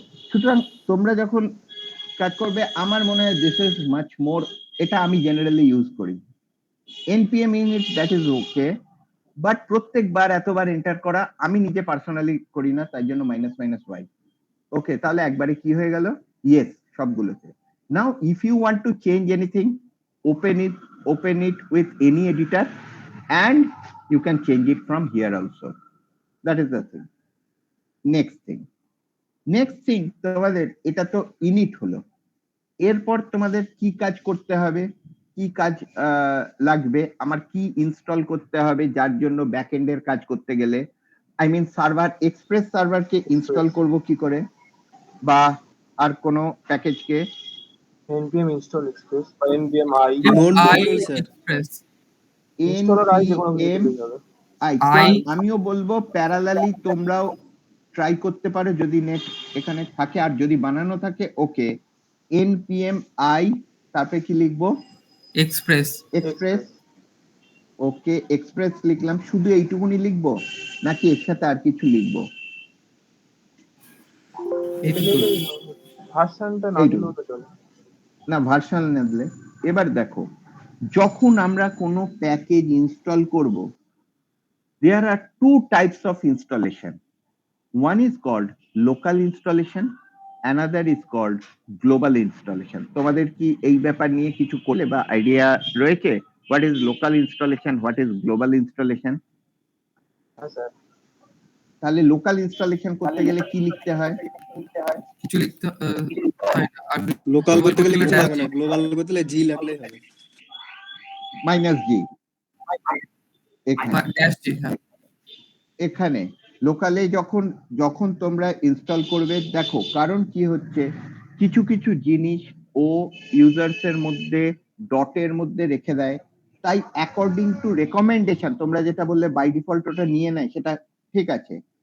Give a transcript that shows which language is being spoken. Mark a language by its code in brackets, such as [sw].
[bn] সুতরাং তোমরা যখন কাজ করবে, আমার মনে হয় [en] this is much more, [bn] এটা আমি জেনারেলি ইউজ করি। npm init, [en] that is okay, [bn] but প্রত্যেকবার এতবার এন্টার করা আমি নিজে পার্সোনালি করি না, তাই জন্য -y। ওকে, তাহলে একবারে কি হয়ে গেল? ইয়েস সবগুলোতে। [en] Now if you want to change anything, open it with any editor and you can change it from here also. That is the thing. Next thing [bn] তোমাদের, এটা তো ইনিট হলো, এরপর তোমাদের কি কাজ করতে হবে, কি কাজ লাগবে, আমার কি ইনস্টল করতে হবে, যার জন্য ব্যাকএন্ডের কাজ করতে গেলে, I mean server, express সার্ভারকে install করব কি করে, বা আর কোনো প্যাকেজকে? [en] npm install express বা npm i [bn] express installer i যে কোনো কিছু দিলেই হবে। আমিও বলবো প্যারালালি তোমরাও ট্রাই করতে পারো যদি নেট এখানে থাকে, আর যদি বানানো থাকে ওকে। npm i, তারপরে কি লিখবো? এক্সপ্রেস। ওকে, এক্সপ্রেস লিখলাম। শুধু এইটুকুনি লিখবো নাকি এর সাথে আর কিছু লিখবো? ভার্সনটা না দিলেও তো চলে। না, ভার্সন না দিলে। এবার দেখো, যখন আমরা কোনো প্যাকেজ ইনস্টল করব, [en] there are two types of installation. One is called local installation, another is called global installation. [bn] তোমাদের কি এই ব্যাপার নিয়ে কিছু করলে বা আইডিয়া রয়েছে? [en] What is local installation, what is global installation? [bn] হ্যাঁ স্যার। তাহলে লোকাল ইনস্টলেশন করতে গেলে কি লিখতে হয়? কিছু লিখতে হয় না। আর লোকাল [en] global [bn] করতে গেলে কিছু [en] dash [bn] লাগে না, গ্লোবাল করতে গেলে জি লাগলেই হবে। -G এখানে dash জি, হ্যাঁ। এখানে লোকালে যখন যখন তোমরা ইনস্টল করবে, দেখো কারণ কি হচ্ছে, কিছু কিছু জিনিস ও ইউজার্স এর মধ্যে ডটের মধ্যে রেখে দেয়, তাই অ্যাকর্ডিং টু রেকমেন্ডেশন তোমরা যেটা বললে বাই ডিফল্ট ওটা নিয়ে নেয়, সেটা ঠিক আছে।